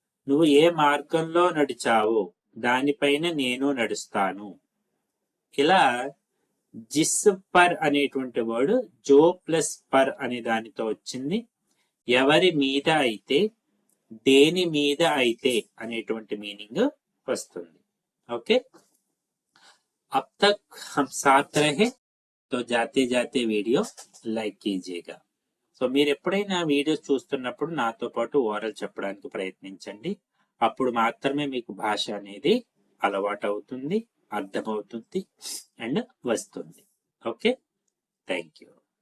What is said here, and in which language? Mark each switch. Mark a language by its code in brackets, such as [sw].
[te] నువ్వు ఏ మార్గంలో నడిచావో దానిపైన నేను నడుస్తాను। ఇలా జిస్ పర్ అనేటువంటి వర్డ్ జో ప్లస్ పర్ అనే దానితో వచ్చింది। ఎవరి మీద అయితే, దేని మీద అయితే అనేటువంటి మీనింగ్ వస్తుంది। [hi] ఓకే, अब तक हम साथ रहे तो जाते जाते [te] వీడియో లైక్ [hi] कीजिएगा। [te] సో మీరు ఎప్పుడైనా వీడియోస్ చూస్తున్నప్పుడు నాతో పాటు ఓరల్ చెప్పడానికి ప్రయత్నించండి। అప్పుడు మాత్రమే మీకు భాష అనేది అలవాటు అవుతుంది, అర్థమవుతుంది అండ్ వస్తుంది। Okay, thank you.